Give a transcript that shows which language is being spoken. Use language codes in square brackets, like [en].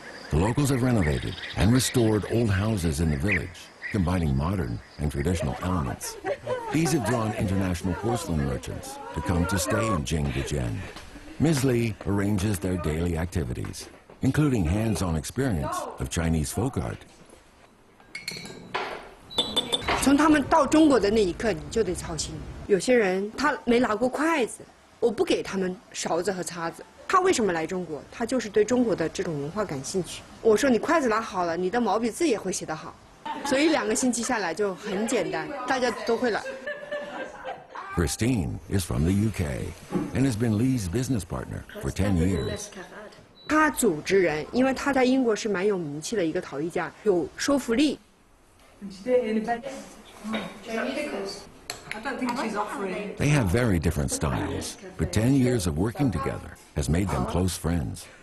[en] The locals have renovated and restored old houses in the village, combining modern and traditional elements. These have drawn international porcelain merchants to come to stay in Jingdezhen. Ms. Li arranges their daily activities, including hands-on experience of Chinese folk art. [zh] 从他们到中国的那一刻，你就得操心。有些人他没拿过筷子，我不给他们勺子和叉子。他为什么来中国？他就是对中国的这种文化感兴趣。我说你筷子拿好了，你的毛笔字也会写得好。所以2个星期下来就很简单，大家都会了。 [en] Christine is from the UK and has been Lee's business partner for 10 years. [zh] 他组织人，因为他在英国是蛮有名气的一个陶艺家，有说服力。 [en] They have very different styles, but 10 years of working together has made them close friends.